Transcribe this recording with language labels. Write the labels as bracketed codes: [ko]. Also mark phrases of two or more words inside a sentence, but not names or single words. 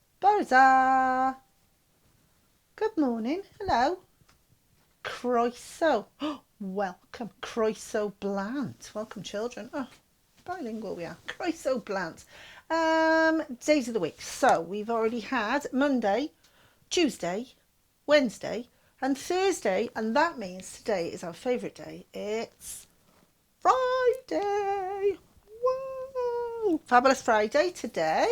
[en] Bore Good morning. Hello. Croeso. Oh, welcome. [cy] Croeso blant. [en] Welcome, children. Oh, bilingual we are. [cy] Croeso blant. [en] Days of the week. So we've already had Monday, Tuesday, Wednesday, and Thursday, and that means today is our favourite day. It's Friday. Whoa! Fabulous Friday today.